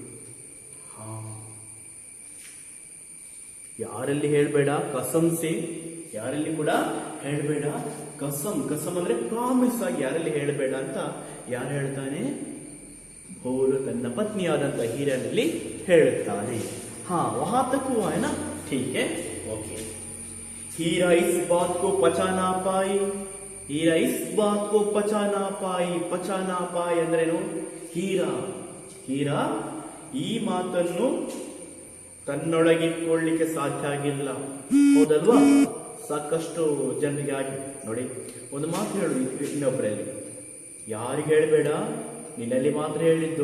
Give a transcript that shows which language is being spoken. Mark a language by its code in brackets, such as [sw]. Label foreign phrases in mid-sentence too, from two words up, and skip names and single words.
[kn] ಯಾರಲ್ಲಿ ಹೇಳ್ಬೇಡ, [hi] कसम से, [kn] ಯಾರಲ್ಲಿ ಕೂಡ ಹೇಳ್ಬೇಡ. ಕಸಂ ಅಂದ್ರೆ ಪ್ರಾಮಿಸ್ ಆಗಿ ಯಾರಲ್ಲಿ ಹೇಳ್ಬೇಡ ಅಂತ ಯಾರು ಹೇಳ್ತಾನೆ? ಭೋಲು ತನ್ನ ಪತ್ನಿಯಾದಂತ ಹೀರನಲ್ಲಿ ಹೇಳುತ್ತಾನೆ. [hi] वहां तक हुआ है ना? ठीक है, ओके. हीरा इस बात को पचा ना पाई. पचा ना पाई [kn] ಅಂದ್ರೇನು? ಹೀರಾ ಈ ಮಾತನ್ನು ತನ್ನೊಳಗಿಟ್ಕೊಳ್ಳಿಕ್ಕೆ ಸಾಧ್ಯ ಆಗಿಲ್ಲ. ಹೌದಲ್ವಾ? ಸಾಕಷ್ಟು ಜನರಿಗೆ ಆಗಿ. ನೋಡಿ, ಒಂದು ಮಾತು ಹೇಳು ಇನ್ನೊಬ್ಬರಲ್ಲಿ, ಯಾರಿಗೆ ಹೇಳಬೇಡ, ನಿನ್ನಲ್ಲಿ ಮಾತ್ರ ಹೇಳಿದ್ದು.